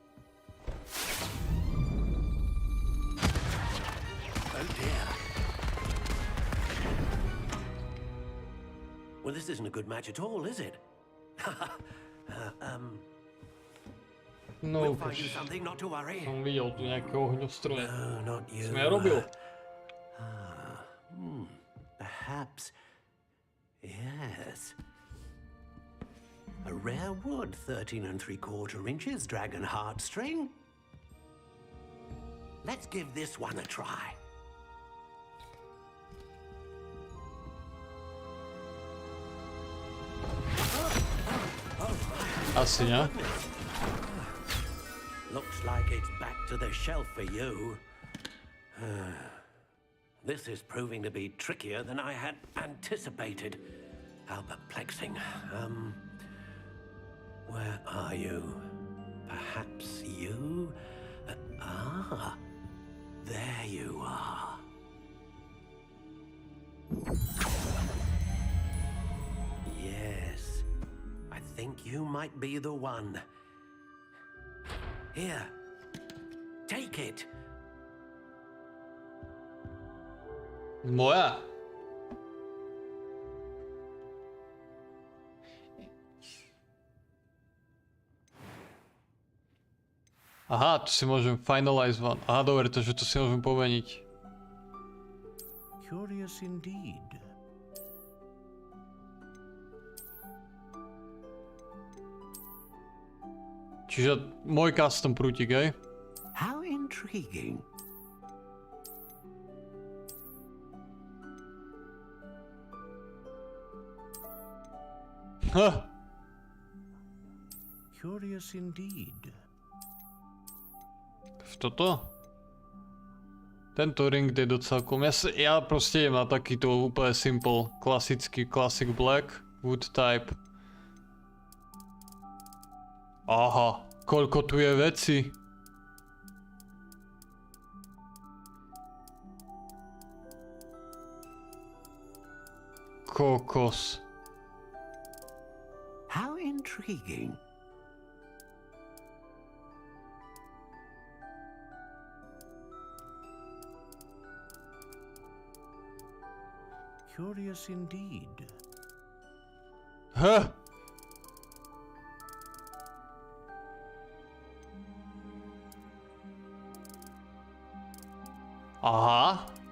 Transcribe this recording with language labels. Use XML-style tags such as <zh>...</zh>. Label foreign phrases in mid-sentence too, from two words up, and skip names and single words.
<en>Oh dear. Well, this isn't a good match at all, is it? No, we'll find you something, not to worry.</en> <sk>Som videl tu nejakého ohňostroje.</sk> <en>No, not you.</en> <sk>Som ja robil.</sk> <en>Perhaps. Yes. A rare wood, 13 3/4 inches dragon heartstring. Let's give this one a try.</en> <sk>Asi nie?</sk> <en>Looks like it's back to the shelf for you. This is proving to be trickier than I had anticipated. How perplexing. Where are you? Perhaps you? There you are. Yes, I think you might be the one. Here, take it.</en> <sk>Moja. Aha, tu si môžem</sk> <en>finalize one.</en> <sk>Aha, dobre, takže tu si môžem pomeniť.</sk> <en>Curious indeed.</en> <sk>Čiže môj custom prútik, hej?</sk> <en>How intriguing. Ha! Curious indeed.</en> <sk>Toto? Tento ring je docela cool. Ja proste idem na takýto úplne simple, klasický</sk> <en>classic black, wood type.</en> <sk>Aha, koľko tu je veci. Kokos.</sk> <en>How intriguing. Curious indeed. Huh? Aha.</en>